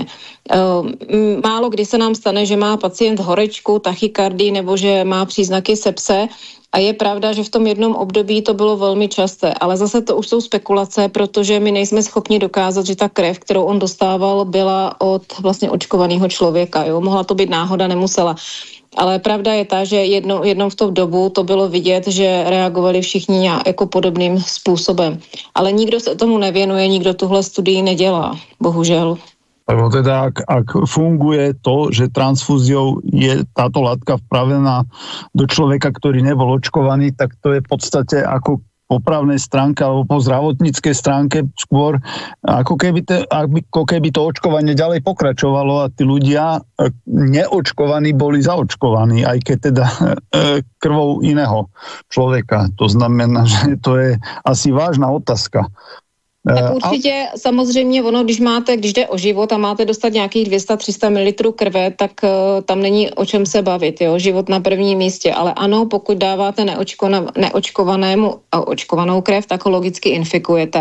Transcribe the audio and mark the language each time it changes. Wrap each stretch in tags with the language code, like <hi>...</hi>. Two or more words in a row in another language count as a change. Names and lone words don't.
<cs>Málo kdy se nám stane, že má pacient horečku, tachykardii nebo že má příznaky sepse a je pravda, že v tom jednom období to bylo velmi časté, ale zase to už jsou spekulace, protože my nejsme schopni dokázat, že ta krev, kterou on dostával, byla od vlastně očkovaného člověka. Jo? Mohla to být náhoda, nemusela. Ale pravda je ta, že jednou v tom dobu to bylo vidět, že reagovali všichni jako podobným způsobem. Ale nikdo se tomu nevěnuje, nikdo tuhle studii nedělá, bohužel.</cs> <sk>Lebo teda, ak funguje to, že transfúziou je táto látka vpravená do človeka, ktorý nebol očkovaný, tak to je v podstate ako po právnej stránke alebo po zdravotníckej stránke skôr, ako keby to očkovanie ďalej pokračovalo a tí ľudia neočkovaní boli zaočkovaní, aj keď teda krvou iného človeka. To znamená, že to je asi vážna otázka.</sk> <cs>Tak určitě samozřejmě ono, když jde o život a máte dostat nějakých 200-300 ml krve, tak tam není o čem se bavit, jo? Život na prvním místě, ale ano, pokud dáváte neočkovanému očkovanou krev, tak ho logicky infikujete.</cs>